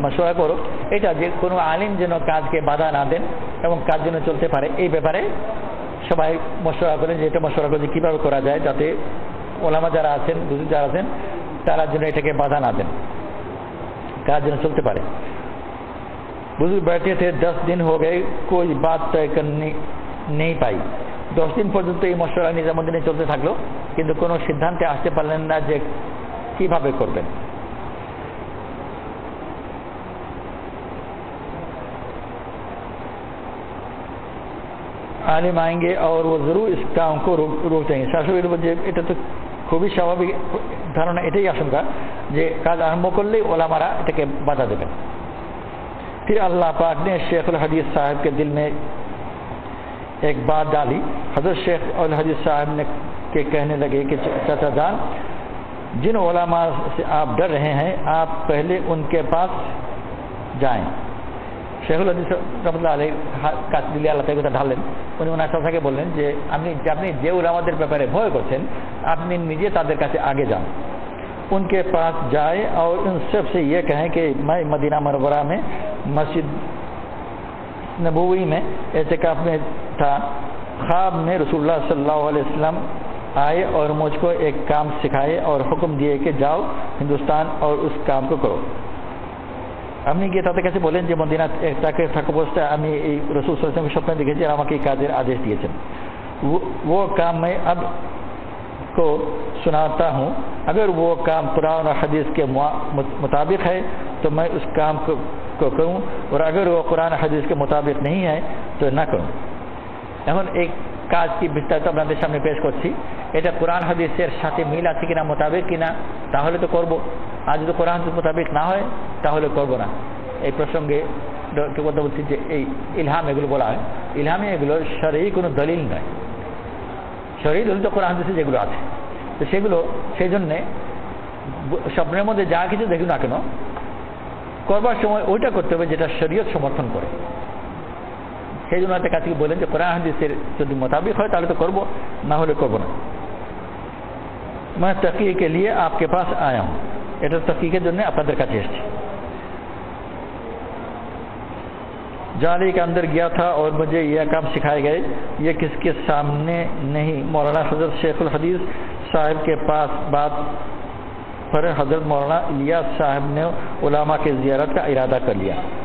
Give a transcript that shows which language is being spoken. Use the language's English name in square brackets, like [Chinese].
[Hindi] मशवरा करो [Bangla] এটা যে কোনো আলিম যেন কাজকে বাধা না দেন এবং কাজ যেন চলতে পারে এই ব্যাপারে সবাই মশওয়ারা করেন যে এটা মশওয়ারা করে কিভাবে করা যায় যাতে ওলামা যারা আছেন, বুজুর্গ যারা আছেন তারা যেন এটাকে বাধা না দেন, কাজ যেন চলতে পারে। [Hindi] बुजुर्ग बैठे थे, 10 दिन हो गए, कोई बात तय करनी नहीं पाई। [Bangla] 10 दिन পর্যন্ত এই মশওয়ারা নিজামুদ্দিনে চলতে থাকলো, কিন্তু কোনো সিদ্ধান্তে আসতে পারলেন না যে কিভাবে করবেন। [Hindi] आलिम आएंगे और वो जरूर इस काम को रोक देंगे। [Bangla] शासकेর যে এটা তো খুবই স্বাভাবিক ধারণা, এটাই আশঙ্কা যে কাজ আরম্ভ করলেই ওলামারা এটাকে বাধা দেবেন। [Hindi] फिर अल्लाह पाक ने शेखुल हदीस साहब के दिल में एक बात डाली। हजरत शेख और हदीस साहब ने के कहने लगे कि चाचा जान, जिन उलमा से आप डर रहे हैं आप पहले उनके पास जाएं। [Bangla] শেখুল হাদিস রাহমাতুল্লাহ আলাইহি কাজ দিলে আল্লাহ তাআলা কথা ঢাললেন। উনি ওনার চাচাকে বললেন যে আপনি যে উলামাদের ব্যাপারে ভয় করছেন আপনি নিজে তাদের কাছে আগে যান। [Hindi] उनके पास जाए और उन सब से ये कहें कि मैं मदीना मुनव्वरा में मस्जिद नबवी में एतिकाफ में था, ख्वाब में रसूलुल्लाह सल्लल्लाहु अलैहि वसल्लम आए और मुझको एक काम सिखाए और हुक्म दिए कि जाओ हिंदुस्तान और उस काम को करो। [Bangla] আপনি গিয়ে তাদের কাছে বলেন যে মদিনা তাকে থাকা অবস্থায় আমি এই রাসূল সাল্লাল্লাহু আলাইহি ওয়াসাল্লাম স্বপ্নে দেখেছি আর আমাকে এই কাজের আদেশ দিয়েছেন। [Hindi] वो काम मैं अब को सुनाता हूँ, अगर वो काम कुरान और हदीस के मुताबिक है तो मैं उस काम को करूँ, और अगर वो कुरान हदीस के मुताबिक नहीं है तो ना करूँ। [Bangla] এখন এই কাজ কি বিস্তারিত আপনাদের সামনে পেশ করছি। এটা কোরআন হাদিসের সাথে মিল আছে কিনা, মোতাবেক কিনা, তাহলে তো করব, আর যদি কোরআন হাদিস মোতাবেক না হয় তাহলে করব না। এই প্রসঙ্গে কথা বলছি যে এই ইলহাম এগুলো বলা হয়, ইলহামে এগুলো শরঈ কোনো দলিল নয়। শরঈ দলিল তো কোরআন হাদিসে যেগুলো আছে, তো সেগুলো সেই জন্যে স্বপ্নের মধ্যে যা কিছু দেখুন না কেন করবার সময় ওইটা করতে হবে যেটা শরীয়ত সমর্থন করে। সেই জন্য একটা কাছে বলেন যে কোরআন হাদিসের যদি মোতাবিক হয় তাহলে তো করবো, না হলে করবো না। [Hindi] मैं तक़ीए के लिए आपके पास आया हूँ, [Bangla] এটা तक़ीয়ের জন্য আপনাদের কাছে এসেছি। [Hindi] जाली के अंदर गया था और मुझे यह काम सिखाए गए, ये किसके सामने नहीं, मौलाना हजरत शेखुल हदीस साहब के पास बात पर हजरत मौलाना इलियास साहब ने उलामा के ज़ियारत का इरादा कर लिया।